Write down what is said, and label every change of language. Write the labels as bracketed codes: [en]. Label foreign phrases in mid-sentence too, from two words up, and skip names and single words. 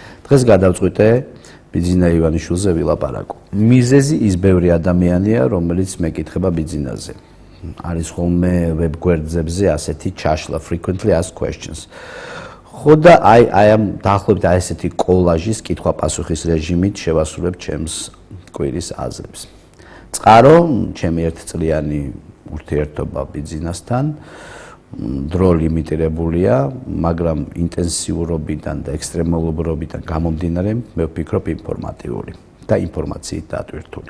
[ka] დღეს გადავწყვიტე ბიძინა ივანიშვილზე ვილაპარაკო. მიზეზი ის ბევრი ადამიანია, რომელიც მეკითხება ბიძინაზე. არის ხოლმე ვებ გვერდებზე ასეთი ჩაშლა [en] frequently asked questions. [ka] ხო და აი ამ დაახლოებით ესეთი კოლაჟის კითხვა-პასუხის რეჟიმით შევასრულებ ჩემს კვირის აზრებს. წყარო ჩემი ერთწლიანი ურთიერთობა ბიძინასთან დრო ლიმიტირებულია, მაგრამ ინტენსიურობიდან და ექსტრემალურობიდან გამომდინარე მე ვფიქრობ ინფორმატიული და ინფორმაციით დატვირთული.